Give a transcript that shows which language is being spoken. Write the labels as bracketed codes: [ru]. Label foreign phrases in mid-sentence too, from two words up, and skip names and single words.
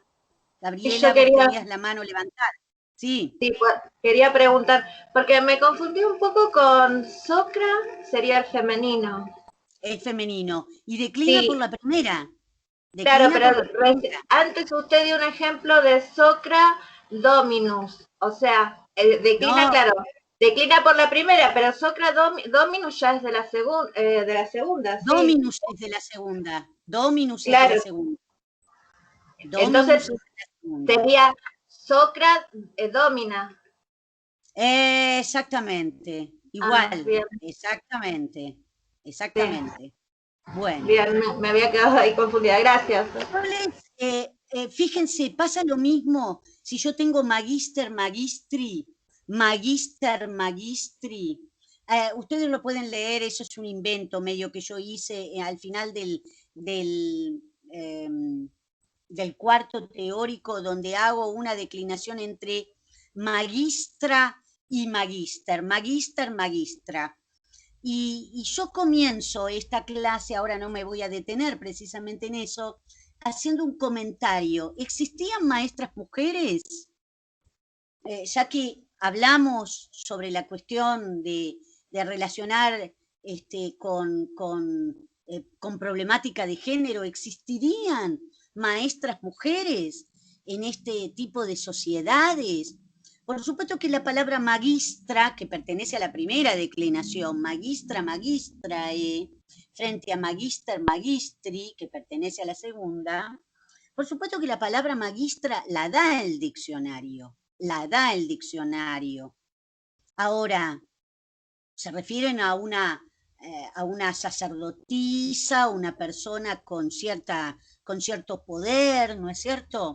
[es] Gabriela, vos tenías la mano levantada. Sí. Sí, pues, quería preguntar, porque me confundí un poco con socra, sería el femenino. Es femenino. Y declina por la primera. Claro, pero antes usted dio un ejemplo de [la] socra dominus. [es] O sea, declina, no. Claro, declina por la primera, pero [la] socra dominus [es] ya es de la segunda. Dominus sí. Es de la segunda. Dominus claro. Es de la segunda. Entonces sería [la] socra domina. [es] Exactamente. Igual, bien. exactamente, exactamente. Bueno. Bien, me había quedado ahí confundida, gracias. Fíjense, pasa lo mismo si yo tengo [la] magister, magistri, magister, magistri. [es] Ustedes lo pueden leer, eso es un invento medio que yo hice al final del cuarto teórico, donde hago una declinación entre magistra y [la] magister, magister, magistra. [es] Y yo comienzo esta clase, ahora no me voy a detener precisamente en eso, haciendo un comentario. ¿Existían maestras mujeres? Ya que hablamos sobre la cuestión de relacionar con problemática de género, ¿existirían maestras mujeres en este tipo de sociedades? Por supuesto que la palabra magistra, que pertenece a la primera declinación, [la] magistra, magistrae, [es] frente a [la] magister, magistri, [es] que pertenece a la segunda, por supuesto que la palabra magistra la da el diccionario, Ahora, se refieren a una sacerdotisa, una persona con cierto poder, ¿no es cierto?